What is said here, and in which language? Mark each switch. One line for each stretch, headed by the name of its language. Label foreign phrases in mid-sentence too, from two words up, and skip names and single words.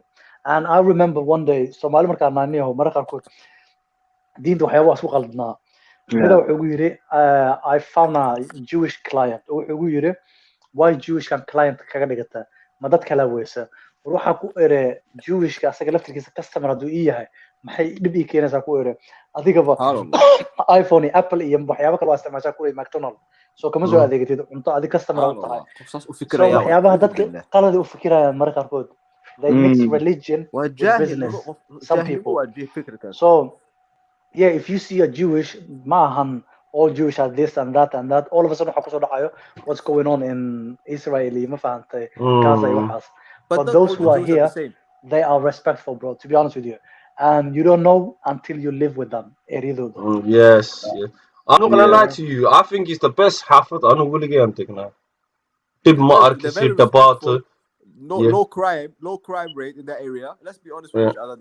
English: And I remember one day, Somali I found a Jewish client. Why Jewish client Jewish customer
Somali: iPhone Apple iyo waxyaabo kale waa isticmaashaa kuwa McDonald's soo kama soo adeegatid cunto adiga
English: customer
Somali: u tahay waxyaabaha dadka qalad u fikirayaan marka qaarkood
English: they mix religion with business some people so if you see a Jewish maahan all Jewish are this and that all of a sudden
Somali: waxa kusoo dhacayo
English: what's going on in Israel
Somali: ma fahantay Gaza iyo waxaas
English: but those who are here they are respectful, bro, to be honest with you. And you don't know until you live with them. Yes. I'm not gonna lie to you. I think it's the best half of the low crime rate in that area. Let's be honest with each other.